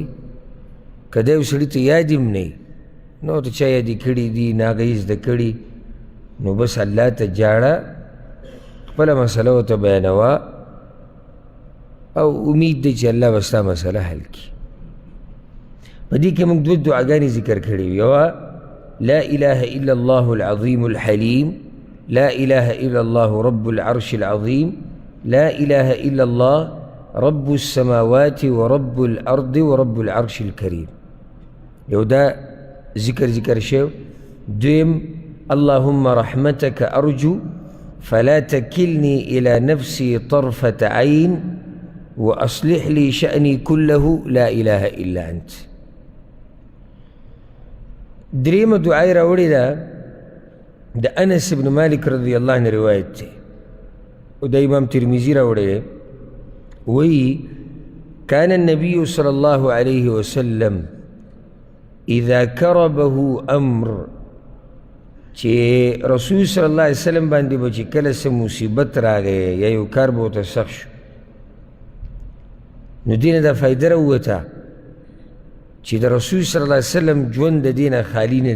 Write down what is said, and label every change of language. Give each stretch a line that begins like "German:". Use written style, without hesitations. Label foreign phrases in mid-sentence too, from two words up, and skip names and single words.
Pashto: که دا یو سړي ته یاد هم نه وي نو ورته چا یادې کړي دي نه هغه یې زده کړي نو بس الله ته جاړه، خپله مسله ورته بیانوه او امید دی چې الله به ستا مسله حل کړي. په دې کې موږ دوه دعاګانې ذکر کړي وي.
Arabic: یوه لا اله الا الله العظیم الحلیم، لا اله الا الله رب العرش العظیم، لا اله الا الله رب السماوات ورب الارض ورب العرش الكريم.
Pashto: یو دا ذکر شو.
Arabic: دویم اللهم رحمتك ارجو فلا تكلني الى نفسي طرفة عين واصلح لي شأني كله لا اله الا انت.
Pashto: دریم دعای راوړې ده د انس بن مالک
Arabic: رضی الله عنه
Pashto: روایت دی او د امام ترمذي راوړی وی
Arabic: كان النبي صلى الله عليه وسلم اذا كربه امر،
Pashto: چې رسول
Arabic: صلی الله علیه وسلم
Pashto: باندې به چې کله څه مصیبت راغی یا یو کار به ورته سخت شو نو دې نه دا فایده راووته چې د رسول
Arabic: صلی الله علیه وسلم
Pashto: ژوند د دې نه خالي نه دی.